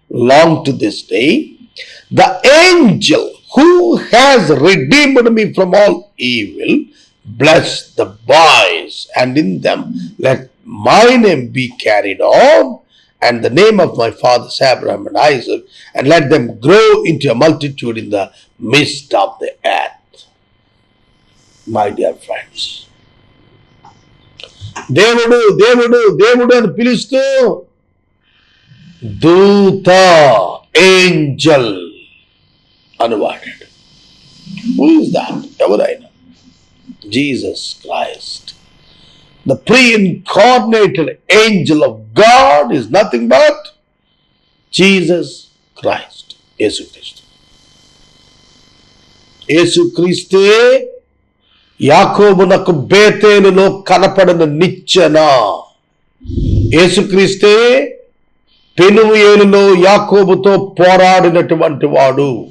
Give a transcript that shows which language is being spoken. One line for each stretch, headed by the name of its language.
English: long to this day, the angel who has redeemed me from all evil, bless the boys, and in them let my name be carried on, and the name of my fathers Abraham and Isaac, and let them grow into a multitude in the midst of the earth. My dear friends,
Telugu: దేవుడు దేవుడు దేవుడు అని పిలుస్తూ దూత Angel అని వాడాడు.
English: Who is that?
Telugu: ఎవరైనా?
English: Jesus Christ. The pre-incarnated angel of God is nothing but Jesus Christ.
Telugu: యేసుక్రీస్తు. యేసుక్రీస్తే యాకోబునకు బేతేలులో కనపడిన నిచ్చెన. యేసుక్రీస్తే పెనుయేలులో యాకోబుతో పోరాడినటువంటి వాడు.